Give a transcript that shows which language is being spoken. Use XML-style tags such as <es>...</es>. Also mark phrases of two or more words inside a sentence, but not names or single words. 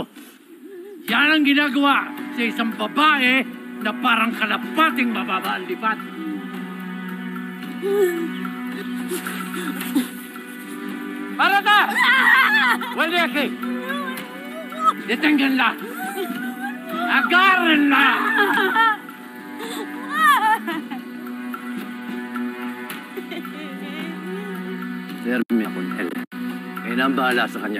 <tl>Yan ang ginagawa sa isang babae na parang kalapating mababa ang lipat.</tl> <es>¡Para acá! ¡Vuelve aquí! ¡Deténganla!</es> <tl>¡Agárrenla! Dermi ako, El. Kaya na ang bahala sa kanya.</tl>